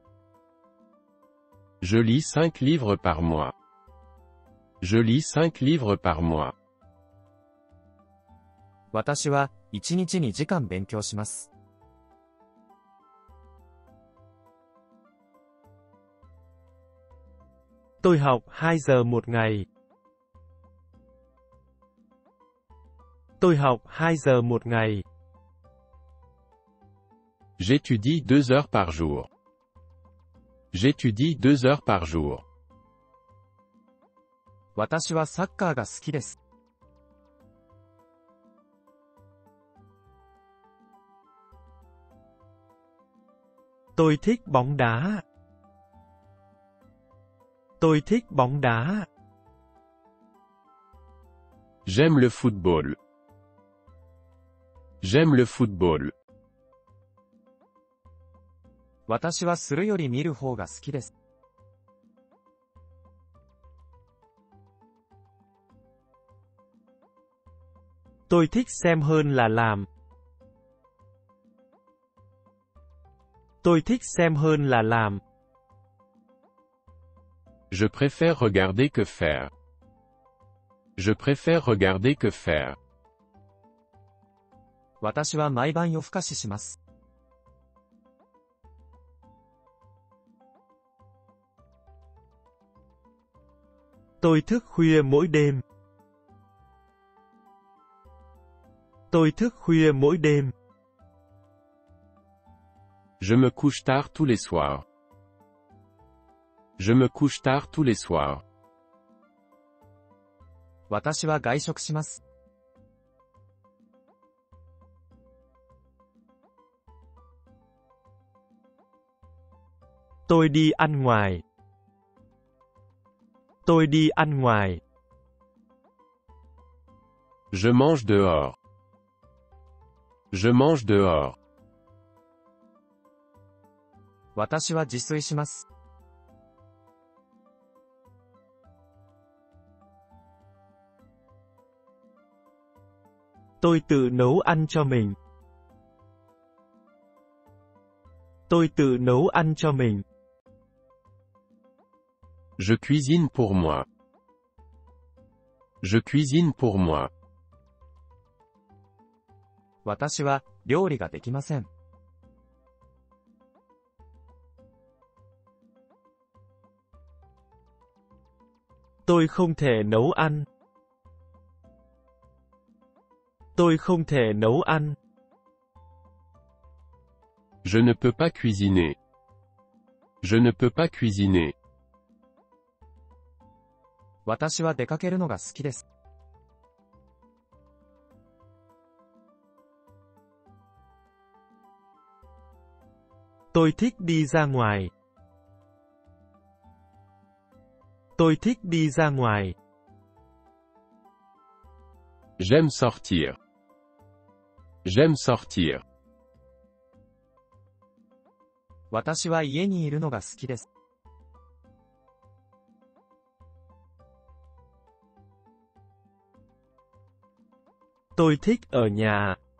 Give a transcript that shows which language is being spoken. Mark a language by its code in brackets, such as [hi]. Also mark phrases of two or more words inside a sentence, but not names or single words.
[fr] Je lis 5 livres par mois. Je lis 5 livres par mois. [ja] 私は1日に時間勉強します。 [vi] Tôi học 2 giờ một ngày. Tôi học 2 giờ một ngày. [fr] J'étudie 2 heures par jour. J'étudie 2 heures par jour. [ja] 私はサッカーが好きです。 [vi] Tôi thích bóng đá. Tôi thích bóng đá. [fr] J'aime le football. J'aime le football. [ja] 私はするより見る方が好きです。 [vi] Tôi thích xem hơn là làm. Tôi thích xem hơn là làm. [fr] Je préfère regarder que faire. Je préfère regarder que faire. [ja] 私は毎晩夜更かしします。 [vi] Tôi thức khuya mỗi đêm. Tôi thức khuya mỗi đêm. [fr] Je me couche tard tous les soirs. Je me couche tard tous les soirs. [ja] 私は外食します。 [vi] Tôi đi ăn ngoài. Tôi đi ăn ngoài. [fr] Je mange dehors. Je mange dehors. [ja] 私は自炊します。 [vi] Tôi tự nấu ăn cho mình. Tôi tự nấu ăn cho mình. [fr] Je cuisine pour moi. Je cuisine pour moi. [ja] 私は料理ができません。 [vi] Tôi không thể nấu ăn. Tôi không thể nấu ăn. [fr] Je ne peux pas cuisiner. Je ne peux pas cuisiner. [ja] 私は出かけるのが好きです。 [vi] Tôi thích đi ra ngoài. Tôi thích đi ra ngoài. [fr] J'aime sortir. J'aime sortir. [ja] 私は家にいるのが好きです。 [vi] Tôi thích ở nhà.